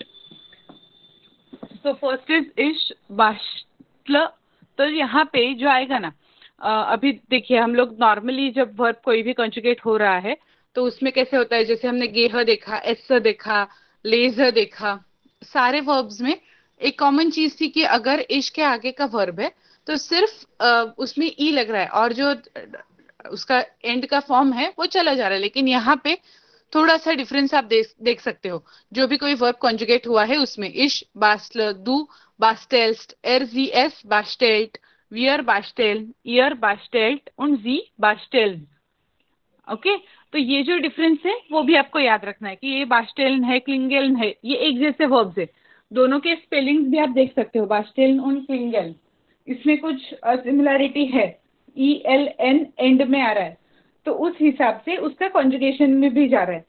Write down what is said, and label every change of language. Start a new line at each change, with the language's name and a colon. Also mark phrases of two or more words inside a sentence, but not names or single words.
English: So first is
German: ich bastle.
Hindi: तो यहाँ पे जो आएगा ना, अभी देखिए हम लोग नॉर्मली जब वर्ब कोई भी कंजुगेट हो रहा है तो उसमें कैसे होता है, जैसे हमने गेह देखा, एस देखा, लेज देखा, सारे वर्ब्स में एक कॉमन चीज थी कि अगर इश के आगे का वर्ब है तो सिर्फ उसमें ई लग रहा है और जो उसका एंड का फॉर्म है वो चला जा रहा है। लेकिन यहाँ पे थोड़ा सा डिफरेंस आप देख सकते हो। जो भी कोई वर्ब कॉन्जुगेट हुआ है उसमें
German: ich bastle, du bastelst, er sie es bastelt, wir basteln, ihr bastelt und sie basteln.
Hindi: ओके, तो ये जो डिफरेंस है वो भी आपको याद रखना है कि ये बास्टेल्न है, क्लिंगेल्न है, ये एक जैसे वर्ब्स है। दोनों के स्पेलिंग्स भी आप देख सकते हो,
German: basteln und klingeln.
Hindi: इसमें कुछ सिमिलैरिटी है, ई एल एन एंड में आ रहा है तो उस हिसाब से उसका कॉन्जुगेशन में भी जा रहा है।